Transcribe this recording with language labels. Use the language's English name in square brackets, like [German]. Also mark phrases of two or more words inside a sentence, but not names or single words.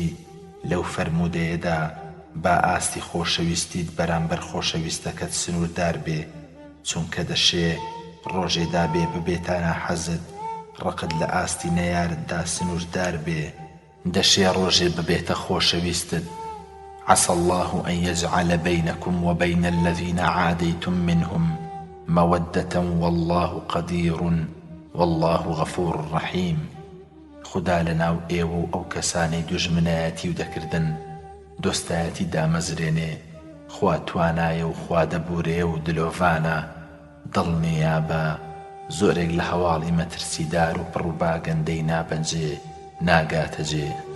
[Central Kurdish] لەو فەرمودەیەدا با ئاستی خۆشەویستیت بەرامبەر خۆشەویستەکەت سنووردار بێ، چونکە دەشێ ڕۆژێدا بێ ببێتانە حەزت ڕقت لە ئاستی نەیارتدا سنووردار بێ، دەشێ ڕۆژێ ببێتە خۆشەویستت. [Arabic] عسى الله أن يجعل بينكم وبين الذين عاديتم منهم مودة والله قدير والله غفور رحيم. [Central Kurdish] خدا لەناو ئێوە و ئەو کەسانەی دوژمنایەتی و دەکردن دۆستایەتی دامەزرێنێ. خوا توانایە و خوا دەبورێ و دلۆڤانە، دڵنیا بە زۆرێک لە هەواڵی مەترسیدار و پڕووباگەندەی نابەنجێ ناگاتەجێ.